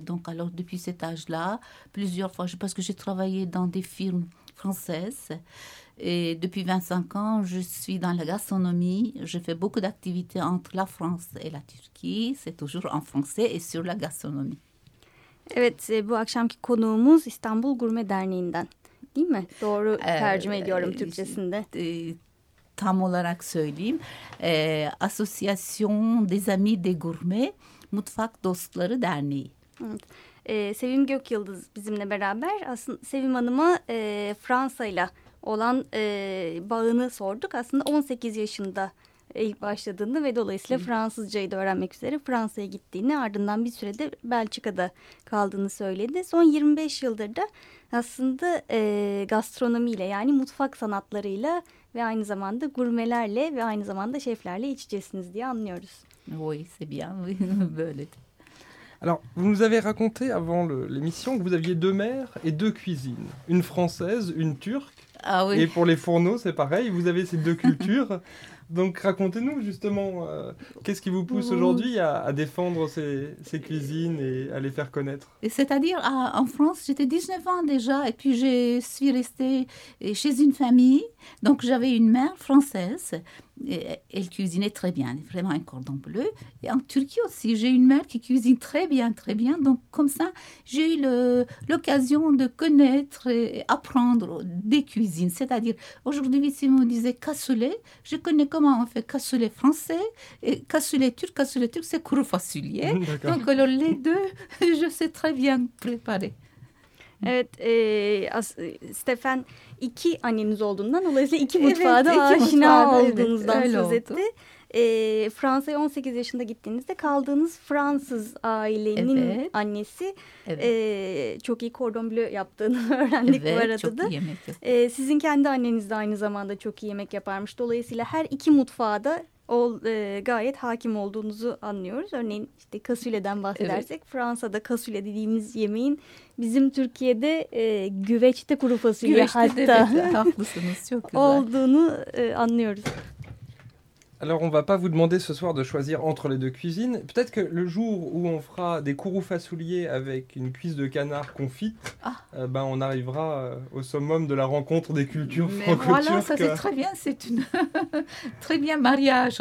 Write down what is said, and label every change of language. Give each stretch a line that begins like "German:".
French: Donc, alors, depuis cet âge-là, plusieurs fois, parce que j'ai travaillé dans des firmes françaises. Et depuis 25 ans, je suis dans la gastronomie. Je fais beaucoup d'activités entre la France et la Turquie. C'est toujours en français et sur la gastronomie.
Turkish: Evet, bu akşamki konuğumuz İstanbul Gurme Derneği'nden. Değil mi? Doğru tercüme ediyorum Türkçesinde. Tam olarak söyleyeyim. Association des Amis des Gourmets, Mutfak Dostları Derneği. Evet. Sevim Gökyıldız bizimle beraber. Aslında Sevim Hanım'a Fransa'yla olan bağını sorduk. Aslında 18 yaşında ilk başladığını ve dolayısıyla Fransızcayı da öğrenmek üzere Fransa'ya gittiğini, ardından bir sürede Belçika'da kaldığını söyledi. Son 25 yıldır da aslında gastronomiyle, yani mutfak sanatlarıyla ve aynı zamanda gurmelerle ve aynı zamanda şeflerle iç içesiniz diye anlıyoruz.
French: Oui, c'est bien,
Turkish: böyle.
French: Alors, vous nous avez raconté avant l'émission que vous aviez deux mères et deux cuisines, une française, une turque. Ah oui. Et pour les fourneaux, c'est pareil, vous avez ces deux cultures. Donc, racontez-nous justement, qu'est-ce qui vous pousse aujourd'hui à défendre ces cuisines et à les faire connaître? C'est-à-dire, en France, j'étais 19 ans déjà, et puis je suis restée chez une famille. Donc, j'avais une mère française, et elle cuisinait très bien, vraiment un cordon bleu. Et en Turquie aussi, j'ai une mère qui cuisine très bien, très bien. Donc, comme ça, j'ai eu l'occasion de connaître et apprendre des cuisines. C'est-à-dire, aujourd'hui, si on disait cassoulet, je connais comment on fait cassoulet français, et cassoulet turc, c'est kuru fasulye. Donc, alors, les deux, je sais très bien préparer.
Turkish: Evet, Stefan, iki anneniz olduğundan dolayısıyla iki mutfağa da aşina olduğunuzdan söz etti. Fransa'ya 18 yaşında gittiğinizde kaldığınız Fransız ailenin annesi çok iyi cordon bleu yaptığını öğrendik bu arada. Evet, çok iyi yemek yapıyor. Sizin kendi anneniz de aynı zamanda çok iyi yemek yaparmış. Dolayısıyla her iki mutfağa da gayet hakim olduğunuzu anlıyoruz. Örneğin işte kasüleden bahsedersek, Fransa'da kasüle dediğimiz yemeğin bizim Türkiye'de güveçte kuru fasulye, güveçte hatta haklısınız, çok güzel olduğunu anlıyoruz.
French: Alors, on va pas vous demander ce soir de choisir entre les deux cuisines. Peut-être que le jour où on fera des kuru fasulye avec une cuisse de canard confite, ben on arrivera au summum de la rencontre des cultures franco-turques. Voilà, ça c'est très bien, c'est une très bien mariage.